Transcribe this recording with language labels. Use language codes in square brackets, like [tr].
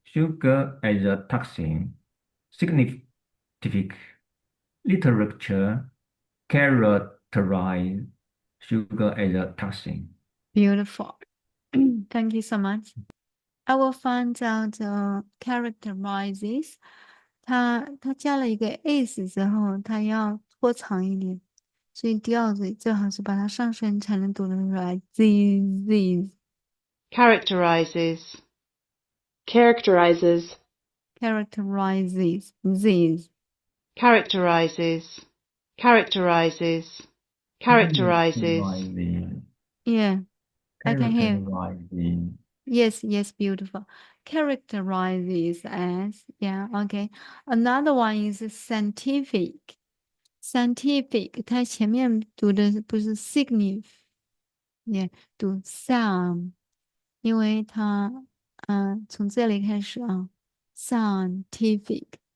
[en] Sugar as a toxin. Significant literature characterize sugar as a toxin. Beautiful. Thank you so much. I will find out characterizes. [zh] 它加了一个 is 之后，它要拖长一点，所以调子最好是把它上升才能读得出来。 [en] These characterizes, characterizes, characterizes these. characterizes, characterizes, characterizes, Yeah, I can hear. Characterizing. Yes, yes, beautiful. Characterizes as, yeah, okay. Another one is scientific. [zh] Scientific, 它前面读的不是 signif， 也读 some， 因为它，从这里开始啊 ，scientific。